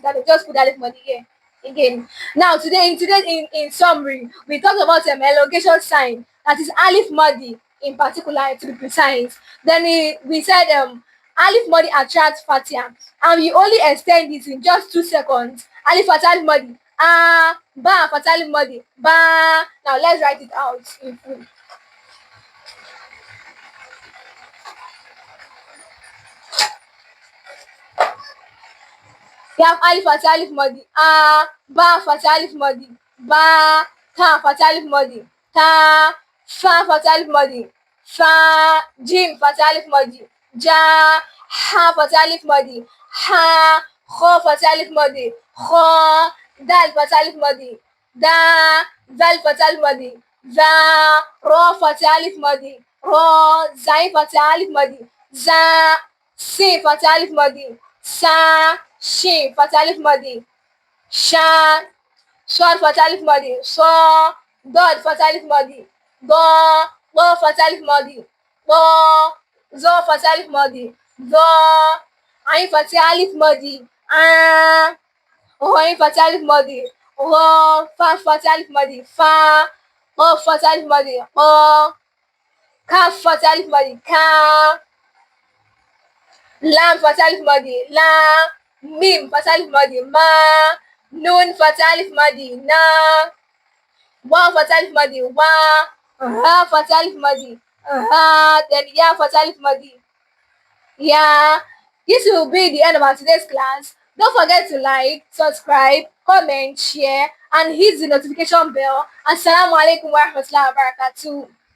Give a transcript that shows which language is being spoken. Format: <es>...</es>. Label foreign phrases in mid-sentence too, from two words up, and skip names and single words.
<en>That just put</en> <ar>ألف مد</ar> <en>here again. Now in summary, we talked about elongation sign, that is</en> <ar>ألف مد</ar> <en>in particular to be precise. Then we said</en> <ar>ألف مد</ar> <en>attracts Fatia, and we only extend it in just 2 seconds.</en> <ar>ألف فتحة ألف مد با فتحة ألف مد با.</ar> <en>Now let's write it out in full. We have</en> <ar>ألف فتحة ألف مد با فتحة ألف مد با تا فتحة ألف مد تا, ثا فتحة ألف مد ثا جيم فتحة ألف مد جا حا فتحة ألف مد حا خا فتحة ألف مد خا دال فتحة ألف مد دا ذال فتحة ألف مد ذا را فتحة ألف مد را زاي فتحة ألف مد زا سين فتحة ألف مد سا شين فتحة ألف مد شا صاد فتحة ألف مد صا ضاد فتحة ألف مد ضا فتحة ألف مد ضا ظاء فتحة ألف مد ظا عين فتحة ألف مد عين فتحة ألف مد عا فا فتحة ألف مد فا قاف فتحة ألف مد قا كاف فتحة ألف مد كا لام فتحة ألف مد لا ميم فتحة ألف مد ما نون فتحة ألف مد نا واو فتحة ألف مد وا ها فتحة ألف مد ها, ثم يا فتحة ألف مد يا.</ar> <en>This will be the end of our today's class. Don't forget to like, subscribe, comment, share, and hit the notification bell.</en> <ar>السلام عليكم ورحمة الله وبركاته.</ar>